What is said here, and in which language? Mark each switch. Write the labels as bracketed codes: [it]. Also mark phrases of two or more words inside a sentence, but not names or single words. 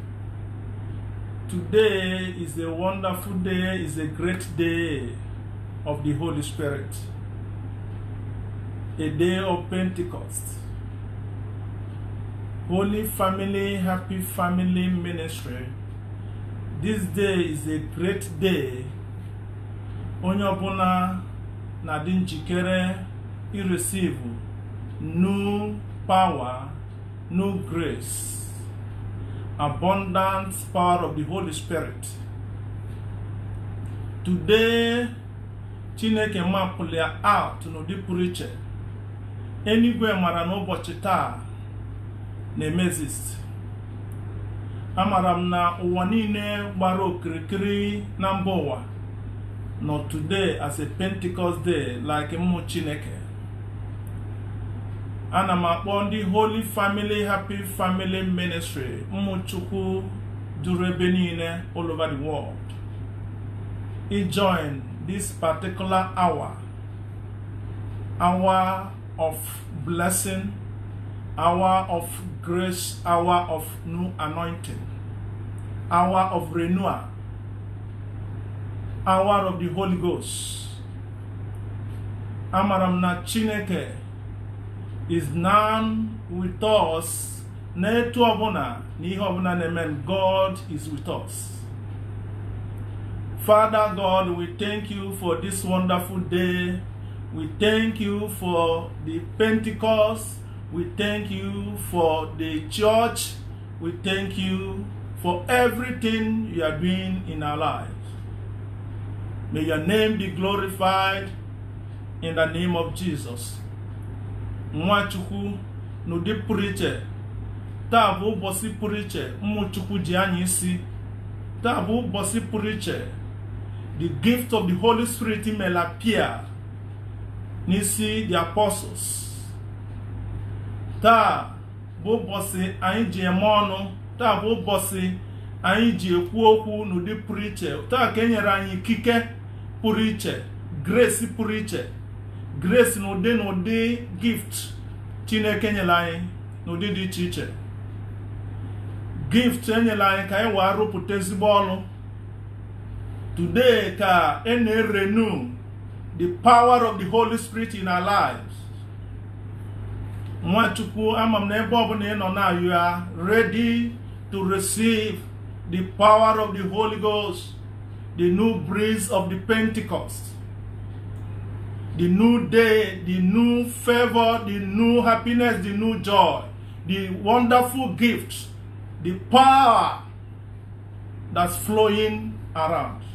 [en] Today is a wonderful day, is a great day of the Holy Spirit. A day of Pentecost. Holy Family, Happy Family Ministry. This day is a great day. [ig] Onye ọbụla na-adị njikere [en] receive new power, new grace, abundant power of the Holy Spirit. Today, [ig] Chineke mapụrụ ya out n'ụdị pụrụ iche. Enigwe mara n'ụbọchị taa na-emezist. Amara m na ụwa niile gbara okirikiri na mba ụwa nọ [en] today as a Pentecost day like [ig] mmụ Chineke. Ana m akpọ ndị Holy Family Happy Family Ministry mmụ Chukwu duru ebe niile [en] all over the world. [ig] Join this particular hour of blessing, hour of grace, hour of new anointing, hour of renewal, hour of the Holy Ghost. Amaram na [en] Chineke is now with us. [ig] N'etu ọbụla n'ihe ọbụla na-eme, [en] God is with us. Father God, we thank you for this wonderful day. We thank you for the Pentecost. We thank you for the church. We thank you for everything you are doing in our lives. May your name be glorified in the name of Jesus. [ig] Nwachukwu n'ụdị pụrụ iche. Taa bụ ụbọchị pụrụ iche mmụ Chukwu ji anyị isi. Taa bụ ụbọchị pụrụ iche. [en] The gift of the Holy Spirit may appear n'isi the apostles. [ig] Taa bụ ụbọchị anyị ji eme ọnụ. Taa bụ ụbọchị anyị ji ekwu okwu n'ụdị pụrụ iche. Taa ka e nyere anyị ikike pụrụ iche, [en] grace pụrụ [ig] iche. Grace n'ụdị gift Chineke nyere anyị n'ụdị dị iche iche. Gift enyere anyị ka anyị wee rụpụta ezigbo ọrụ. [en] Today [ig] ka e [en] na-renew the power of the Holy Spirit in our lives. [ig] Nwachukwu amam na ebe ọbụla ị nọ na [en] you are ready to receive the power of the Holy Ghost, the new breeze of the Pentecost, the new day, the new favor, the new happiness, the new joy, the wonderful gift, the power that's flowing around.